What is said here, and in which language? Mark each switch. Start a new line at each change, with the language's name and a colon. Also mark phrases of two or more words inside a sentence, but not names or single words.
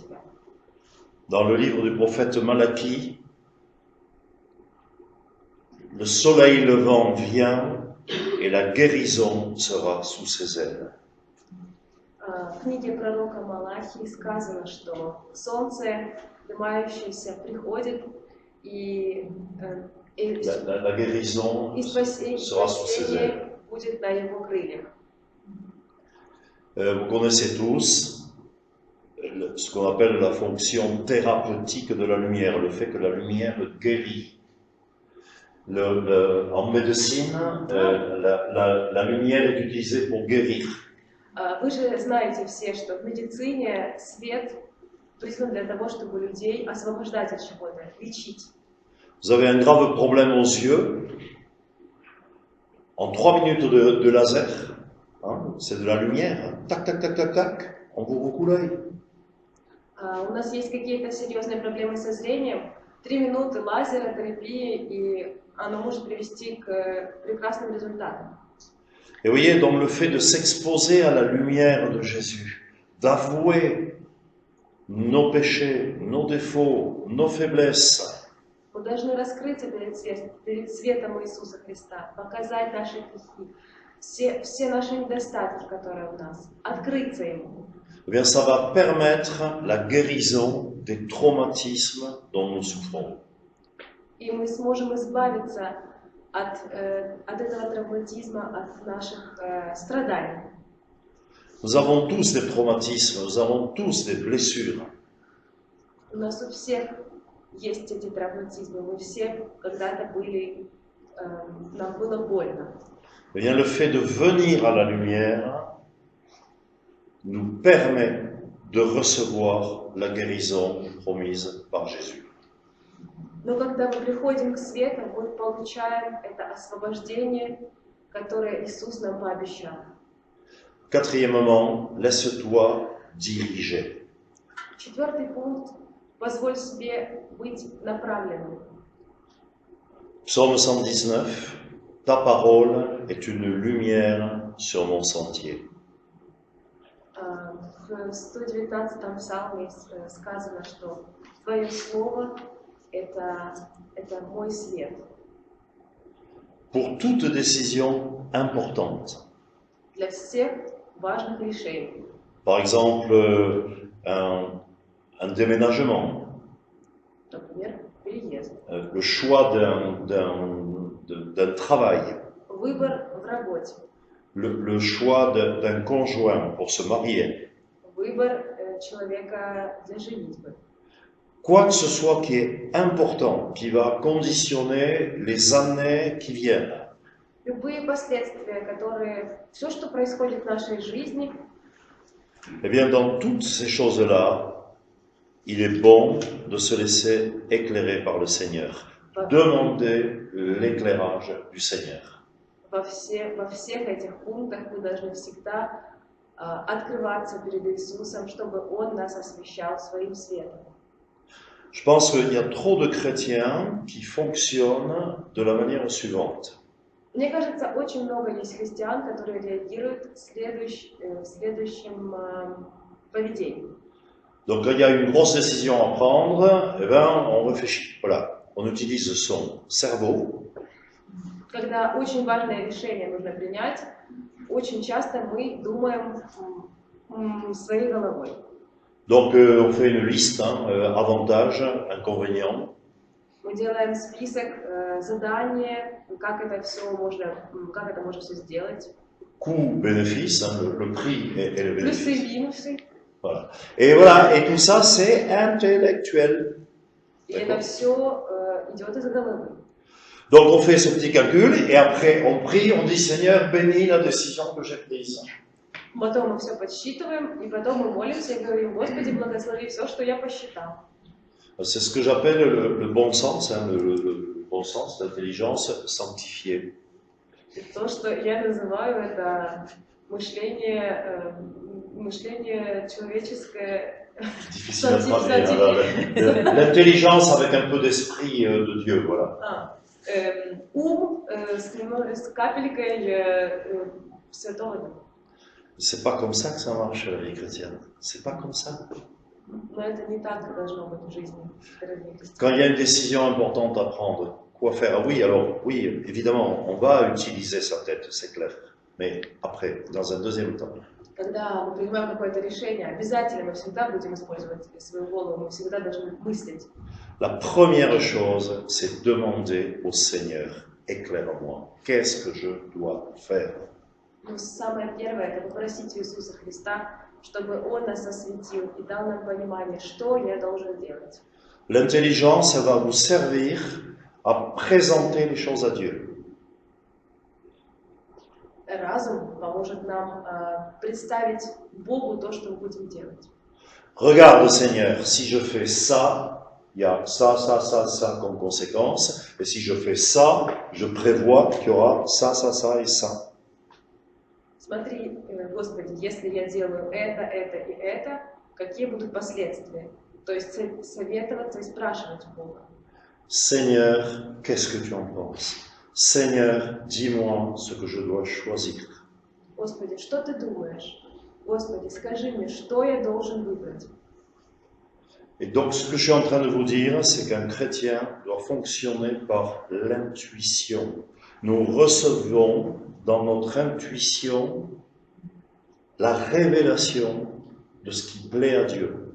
French: Dans le livre du prophète Malachie, le soleil levant vient et la guérison sera sous ses ailes.
Russian: В книге пророка Малахии сказано, что солнце, поднимающееся, приходит, и
French: La guérison sera sous ses ailes.
Russian: спасение будет на его крыльях.
French: Vous connaissez tous ce qu'on appelle la fonction thérapeutique de la lumière, le fait que la lumière guérit. En médecine, la lumière est utilisée pour guérir.
Russian: Вы же знаете все, что в медицине свет призван для того, чтобы людей освобождать от чего-то, лечить.
French: Vous avez un grave problème aux yeux, en 3 minutes de laser, hein, c'est de la lumière, tac, tac, tac, tac, tac, on vous recoule l'œil.
Russian: У нас есть какие-то серьезные проблемы со зрением, 3 минуты лазера, терапии, и оно может привести к прекрасным результатам.
French: Et vous voyez, donc le fait de s'exposer à la lumière de Jésus, d'avouer nos péchés, nos défauts, nos faiblesses,
Russian: Мы должны раскрыться перед светом Иисуса Христа, показать наши грехи, все наши недостатки, которые у нас, открыться Ему.
French: eh bien, ça va permettre la guérison des traumatismes dont nous souffrons.
Russian: И мы сможем избавиться от этого травматизма, от наших страданий.
French: Nous avons tous des traumatismes, nous avons tous des blessures.
Russian: У нас у всех есть эти травматизмы, мы все когда-то были, нам было больно.
French: Eh bien, le fait de venir à la lumière nous permet de recevoir la guérison promise par Jésus.
Russian: Но когда мы приходим к свету, мы получаем это освобождение, которое Иисус нам пообещал.
French: Quatrièmement, laisse-toi diriger.
Russian: Четвертый пункт. Позволь себе быть направленным.
French: Psaume 119, ta parole est une lumière sur mon sentier.
Russian: В 119-м псалме сказано, что Твое Слово – это мой свет.
French: Pour toute décision importante,
Russian: Для всех важных решений.
French: par exemple un déménagement,
Russian: Например, переезд.
French: Le choix d'un travail,
Russian: Выбор в работе.
French: le choix d'un conjoint pour se marier,
Russian: Выбор человека для женитьбы.
French: quoi que ce soit qui est important, qui va conditionner les années qui viennent.
Russian: Любые последствия, все, что происходит в нашей жизни,
French: Eh bien, dans toutes ces choses-là, il est bon de se laisser éclairer par le Seigneur. Demandez l'éclairage du Seigneur.
Russian: во всех этих пунктах мы должны всегда открываться перед Иисусом, чтобы Он нас освещал своим светом.
French: Je pense qu'il y a trop de chrétiens qui fonctionnent de la manière suivante.
Russian: Мне кажется, очень много есть христиан, которые реагируют следующим поведением.
French: Donc, quand il y a une grosse décision à prendre, eh ben, on réfléchit. Voilà, on utilise son cerveau.
Russian: Когда очень важное решение нужно принять, очень часто мы думаем своей головой.
French: Donc, on fait une liste, avantages, inconvénients.
Russian: Мы делаем список заданий, как это можно все сделать.
French: Coût-bénéfice, le prix et le bénéfice.
Russian: Плюсы и минусы.
French: Voilà. Et voilà, et tout ça, c'est intellectuel.
Russian: И это все идет из головы.
French: Donc, on fait ce petit calcul, et après, on prie, on dit, Seigneur, bénis la décision que j'ai prise.
Russian: Потом мы все подсчитываем, и потом мы молимся и говорим: Господи, благослови все, что я посчитал.
French: C'est ce que j'appelle le bon sens, le bon sens, l'intelligence sanctifiée.
Russian: То, что я называю, это мышление человеческое.
French: Difficile à traduire. L'intelligence avec un peu d'esprit de Dieu, voilà.
Russian: Ум с капелькой Святого Духа.
French: C'est pas comme ça que ça marche la vie chrétienne. C'est pas comme ça.
Russian: Но это не так должно быть в жизни.
French: Quand il y a une décision importante à prendre, quoi faire? Ah oui, alors, oui, évidemment, on va utiliser sa tête, c'est clair. Mais après, dans un deuxième temps.
Russian: Когда мы принимаем какое-то решение, обязательно мы всегда будем использовать свою голову, мы всегда должны мыслить.
French: La première chose, c'est demander au Seigneur, éclaire-moi, qu'est-ce que je dois faire?
Russian: Но самое первое – это попросить у Иисуса Христа, чтобы Он нас осветил и дал нам понимание, что я должен делать.
French: L'intelligence, elle va vous servir à présenter les choses à Dieu.
Russian: Разум поможет нам представить Богу то, что мы будем делать.
French: Regarde, Seigneur, si je fais ça, il y a ça comme conséquence. Et si je fais ça, je prévois qu'il y aura ça et ça.
Russian: Смотри, Господи, если я делаю это и это, какие будут последствия? То есть советоваться и спрашивать Бога.
French: Seigneur, qu'est-ce que tu en penses? Seigneur, dis-moi ce que je dois choisir.
Russian: Господи, что ты думаешь? Господи, скажи мне, что я должен выбрать?
French: Et donc, ce que je suis en train de vous dire, c'est qu'un chrétien doit fonctionner par l'intuition. Nous recevons dans notre intuition la révélation de ce qui plaît à Dieu.